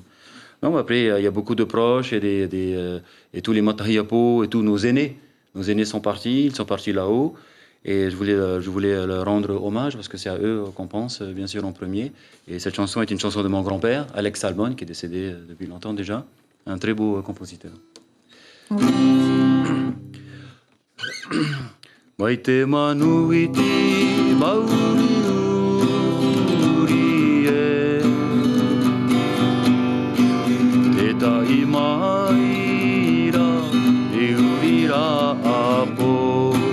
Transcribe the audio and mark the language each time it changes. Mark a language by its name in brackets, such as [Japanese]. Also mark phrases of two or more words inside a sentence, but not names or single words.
[French] Non, après, il y a beaucoup de proches et tous les Matahiapo et tous nos aînés. Nos aînés sont partis, ils sont partis là-haut. Et je voulais leur rendre hommage parce que c'est à eux qu'on pense, bien sûr, en premier. Et cette chanson est une chanson de mon grand-père, Alex Salmon, qui est décédé depuis longtemps déjà. Un très beau compositeur. [Tahitian] Maite manuiti mauri e te tai maira e urira apo